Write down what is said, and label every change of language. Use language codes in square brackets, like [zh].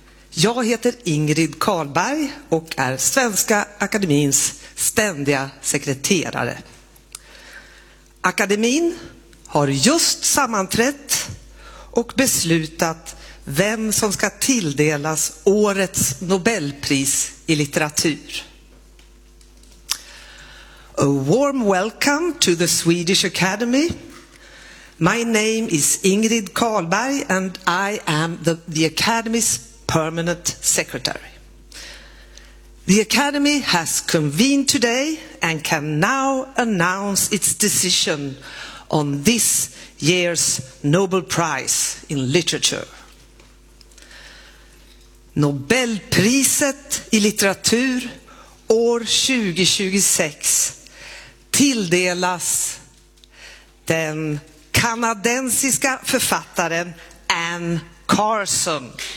[sv] Jag heter Ingrid Karlberg och är Svenska Akademiens ständiga sekreterare. Akademien har just sammanträtt och beslutat vem som ska tilldelas årets Nobelpris i litteratur. [en] A warm welcome to the Swedish Academy. My name is Ingrid Karlberg and I am the Academy's permanent secretary. The Academy has convened today and can now announce its decision on this year's Nobel Prize in Literature. [sv] Nobelpriset i litteratur år 2026 tilldelas den kanadensiska författaren Anne Carson.